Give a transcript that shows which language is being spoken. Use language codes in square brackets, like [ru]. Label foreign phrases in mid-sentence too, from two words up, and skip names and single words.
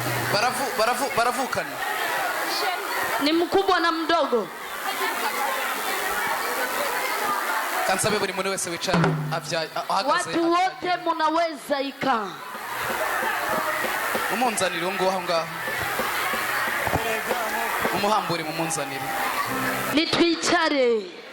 [rn] baravukana [sw] Ni mkubwa na mdogo. [rn] kansabe buri muntu wese wicara ahagaze. [sw] Watu wote munaweza ikaa. [rn] Umunzanire ngo aho ngaho. Umuhambure mu munzanire. Nitwicare.